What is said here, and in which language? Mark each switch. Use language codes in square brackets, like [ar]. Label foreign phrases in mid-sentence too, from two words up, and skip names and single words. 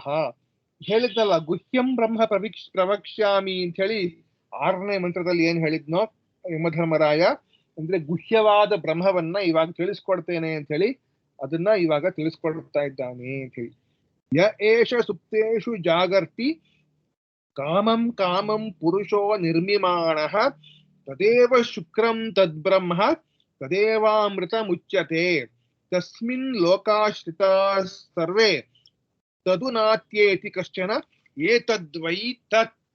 [kn] ಹೇಳಿದ್ನಲ್ಲ [sa] ಗುಹ್ಯಂ ಬ್ರಹ್ಮ ಪ್ರವಕ್ಷ್ಯಾಮಿ [kn] ಅಂತ ಹೇಳಿ 6ನೇ ಮಂತ್ರದಲ್ಲಿ ಏನ್ ಹೇಳಿದ್ನೋ ಯಮಧರ್ಮರಾಯ, ಅಂದ್ರೆ ಗುಹ್ಯವಾದ ಬ್ರಹ್ಮವನ್ನ ಇವಾಗ ತಿಳಿಸ್ಕೊಡ್ತೇನೆ ಅಂತ ಹೇಳಿ ಅದನ್ನ ಇವಾಗ ತಿಳಿಸ್ಕೊಡ್ತಾ ಇದ್ದಾನೆ ಅಂತ ಹೇಳಿ. [sa] ಯ ಏಷ ಸುಪ್ತೇಷು ಜಾಗರ್ತಿ ಕಾಮಂ ಕಾಮಂ ಪುರುಷೋ ನಿರ್ಮಿಮಾಣಃ ತದೇವ ಶುಕ್ರಂ ತದ್ಬ್ರಹ್ಮ ತದೇವಾಮೃತ ಮುಚ್ಯತೆ ತಸ್ಮಿನ್ ಲೋಕಾಶ್ರಿತಾ ಸರ್ವೇ ತದುನಾತ್ಯೇತಿ ಕಶ್ಚನ ಏತದ್ವೈ ತತ್.